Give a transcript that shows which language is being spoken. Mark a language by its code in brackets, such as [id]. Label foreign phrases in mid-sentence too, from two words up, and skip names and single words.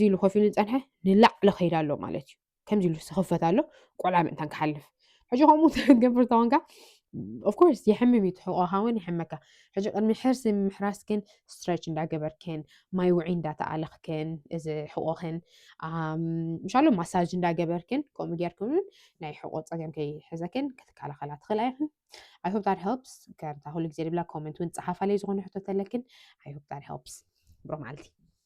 [ti] ኢሉ ኮፍ ኢሉ ዝፀንሐ ንላዕሊ ከይዳ ኣሎ ማለት እዩ ከምዚ ኢሉ ዝኽፈት ኣሎ ቆልዓ ምእንታን ክሓልፍ ሕጂ ከምኡ ትገብር ተኾንካ [en] of course [ti] የሕምም እዩ ትሕቆኻ እውን ይሕመካ ሕጂ ቅድሚ ሕርሲ ምሕራስክን ስትሬች እንዳገበርክን ማይ ውዒ እንዳተኣለኽክን እዚ ሕቆኽን ምሻሎ ማሳጅ እንዳገበርክን ከምኡ ጌርክን ናይ ሕቆ ፀገም ከይሕዘክን ክትከላኸላ ትኽእላ ኢኽን [en] I hope that helps [ti] ከምታ ኩሉ ግዜ ድብላ ኮሜንት እውን ፀሓፋለይ ዝኾነ ሕቶት ኣለክን [en] I hope that helps [ti] ብሮ መዓልቲ